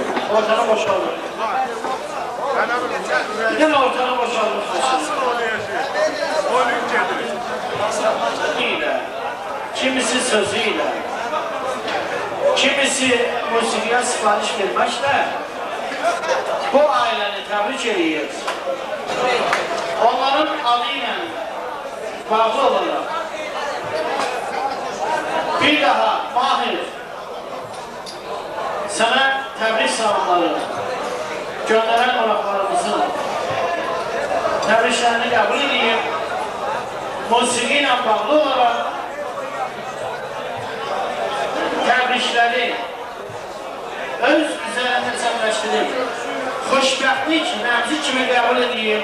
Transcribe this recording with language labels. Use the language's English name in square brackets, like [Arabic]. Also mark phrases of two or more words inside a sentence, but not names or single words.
[Azerbaijani] Ortanı boşaldır. Bir de ortanı boşaldır. [Turkish] Kimisi sözüyle, kimisi musikiye sipariş vermekle bu aileni tebrik ediyoruz. [Azerbaijani] Onların adıyla bağlı olarak bir daha Mahir sana tebrik salamları gönderen qonaqlarımızın təbriklərini qəbul edeyim. Musiki ilə bağlı olarak təbrikləri öz üzərində cəmləşdirib xoşbəxtlik nəmzi kimi qəbul edeyim.